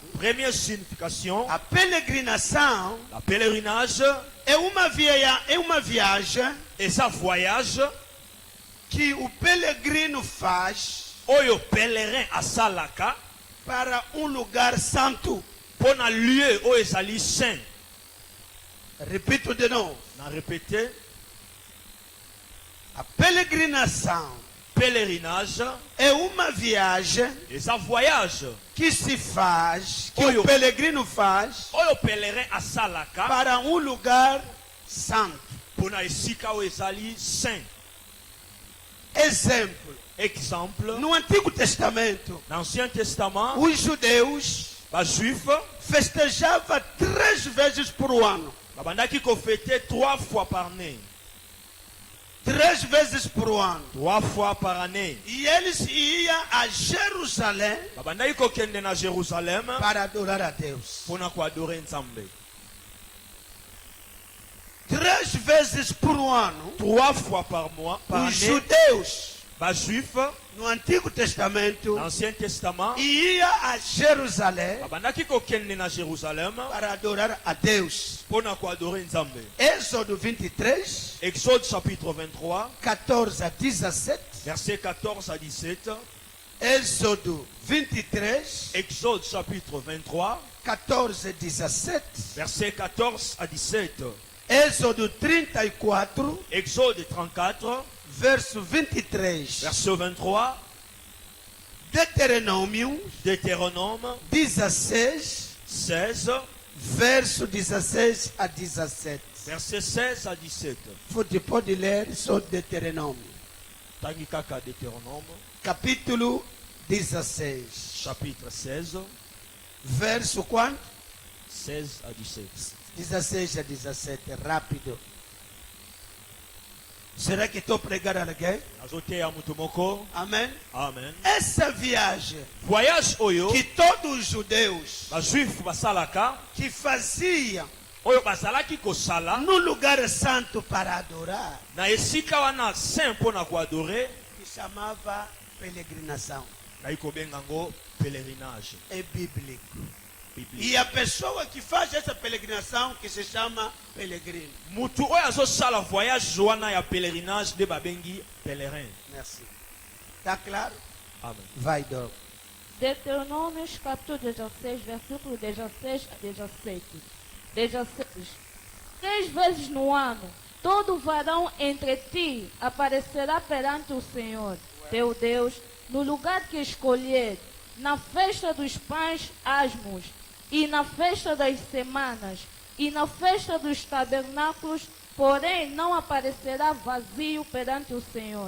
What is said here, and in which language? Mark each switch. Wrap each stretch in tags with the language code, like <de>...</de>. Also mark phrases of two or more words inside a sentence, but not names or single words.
<fr>Première signification,</fr> <pt>a peregrinação</pt> <fr>la pèlerinage</fr> <pt>é uma viagem</pt> <fr>et ça voyage</fr> <pt>que o peregrino faz</pt> <ln>oyo pèlerin asalaka</ln> <pt>para lugar santo.</pt> <fr>pour un lieu</fr> <ln>oyo ezali</ln> <fr>saint.</fr> <pt>Repito de novo.</pt> <ln>Na répété,</ln> <pt>A peregrinação</pt> <fr>pèlerinage</fr> <pt>é uma viagem</pt> <ln>eza voyage</ln> <pt>que se faz, que</pt> <ln>Oyo.</ln> <pt>o peregrino faz</pt> <ln>oyo pèlerin asalaka</ln> <pt>para um lugar santo.</pt> <ln>mpona esika oyo ezali saint.</ln> <pt>Exemplo,</pt> <fr>Exemple,</fr> <pt>no Antigo Testamento,</pt> <fr>dans l'Ancien Testament,</fr> <pt>os judeus</pt> <ln>bajuif</ln> <pt>festejavam 3 vezes por ano.</pt> <ln>babandaki kofete</ln> <fr>3 fois par année.</fr> <pt>3 vezes por ano.</pt> <fr>3 fois par année.</fr> <pt>E eles iam a Jerusalém</pt> <ln>babandaki kokende na Jérusalem</ln> <pt>para adorar a Deus.</pt> <ln>mpona koadore nzambe.</ln> <pt>3 vezes por ano,</pt> <fr>3 fois par mois, par</fr> <pt>os</pt> <fr>année,</fr> <pt>judeus</pt> <ln>bajuif</ln> <pt>no Antigo Testamento</pt> <fr>dans l'Ancien Testament</fr> <pt>iam a Jerusalém</pt> <ln>babandaki kokende na Jérusalem</ln> <pt>para adorar a Deus.</pt> <ln>mpona koadore nzambe.</ln> <pt>Êxodo 23,</pt> <fr>Exode chapitre 23,</fr> <pt>14 a 17.</pt> <fr>versets 14 à 17.</fr> <pt>Êxodo 23,</pt> <fr>Exode chapitre 23,</fr> <pt>14 a 17.</pt> <fr>versets 14 à 17.</fr> <pt>Êxodo 34,</pt> <fr>Exode 34,</fr> <pt>verso 23.</pt> <fr>verset 23.</fr> <pt>Deuteronômio</pt> <fr>Deutéronome 16, 16,</fr> <pt>verso 16 a 17.</pt> <fr>verset 16 à 17.</fr> <pt>Você pode ler só Deuteronômio.</pt> <ln>Tangi kaka Deutéronome,</ln> <pt>Capítulo 16,</pt> <fr>chapitre 16,</fr> <pt>verso quanto?</pt> <fr>16 à 17.</fr> <pt>16 a 17, rápido. Será que estou pregando alguém?</pt> <ln>Azoteya mutu moko.</ln> <pt>Amém?</pt> <ln>Amen.</ln> <pt>Essa viagem</pt> <ln>Voyage oyo,</ln> <pt>que todos os judeus</pt> <ln>bajuif basalaka,</ln> <pt>que faziam</pt> <ln>oyo bazalaki kosala,</ln> <pt>no lugar santo para adorar,</pt> <ln>na esika wana saint mpona koadore,</ln> <pt>que chamava peregrinação,</pt> <ln>nayi kobenga ngo pèlerinage</ln> <pt>é bíblico.</pt> <fr>biblique.</fr> <pt>E a pessoa que faz essa peregrinação que se chama peregrino.</pt> <ln>Mutu oyo azosala voyage wana ya pèlerinage nde babengi pèlerin.</ln> <fr>Merci.</fr> <pt>Está claro?</pt> <ln>Amen.</ln> <pt>Vai, Dom. Deuteronômios capítulo 16, versículo 16 a 17. 16. 3 vezes no ano, todo varão entre ti aparecerá perante o Senhor, teu Deus, no lugar que escolher, na festa dos pães asmos, e na festa das semanas, e na festa dos tabernáculos, porém não aparecerá vazio perante o Senhor.</pt>